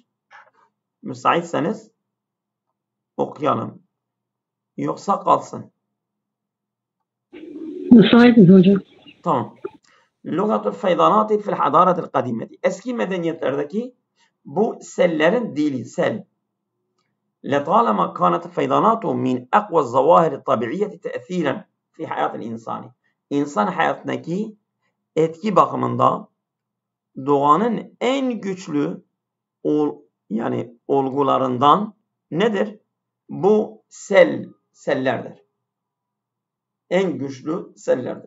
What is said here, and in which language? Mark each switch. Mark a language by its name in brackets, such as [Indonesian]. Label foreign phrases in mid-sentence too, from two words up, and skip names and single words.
[Turkish] Müsaitseniz okuyalım. Yoksa kalsın. Müsaitiz hocam. Tamam. [Arabic] لغة الفيضانات في الحضارات القديمة. [Turkish] Eski medeniyetlerdeki bu sellerin dili sel. [Arabic] لطالما كانت فيضاناته من أقوى الظواهر الطبيعية تأثيرا في حياة الإنسان. [Turkish] İnsan hayatındaki etki bakımında doğanın en güçlü yani olgularından nedir? Bu sellerdir. En güçlü sellerdir.